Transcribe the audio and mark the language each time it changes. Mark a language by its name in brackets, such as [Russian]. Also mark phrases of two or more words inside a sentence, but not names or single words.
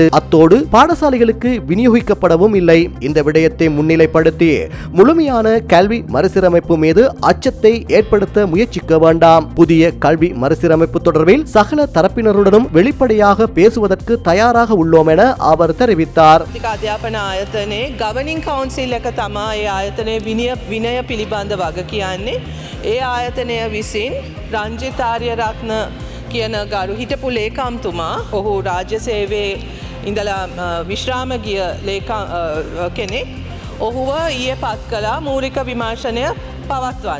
[Tamil] அத்தோடு பாடசாலைகளுக்கு விநியோகிக்கப்படவும் இல்லை. இந்த விடயத்தை முன்னிலைப்படுத்தி முழுமையான கல்வி மறுசீரமைப்பு மீது அச்சத்தை ஏற்படுத்த முயற்சிக்க வேண்டாம். புதிய கல்வி மறுசீரமைப்பு தொடர்பில் சகல தரப்பினருடனும் வெளிப்படையாக பேசுவதற்கு தயாராக உள்ளோம் என அவர் தெரிவித்தார். [Sinhala] අධ්‍යාපන ආයතනයේ [English] governing council [Sinhala] එක තමා ඒ ආයතනයේ විනය පිළිබඳ වග කියන්නේ. ඒ ආයතනය විසින් රංජිත් ආරියරත්න කියන ගරු හිටපු ලේකම්තුමා ඔහු රාජ්‍ය සේවයේ ඉඳලා විශ්‍රාම ගිය කෙනෙක් ඔහුව ඊයේ පත් කළා මූලික විමර්ශනය පවත්වන්න.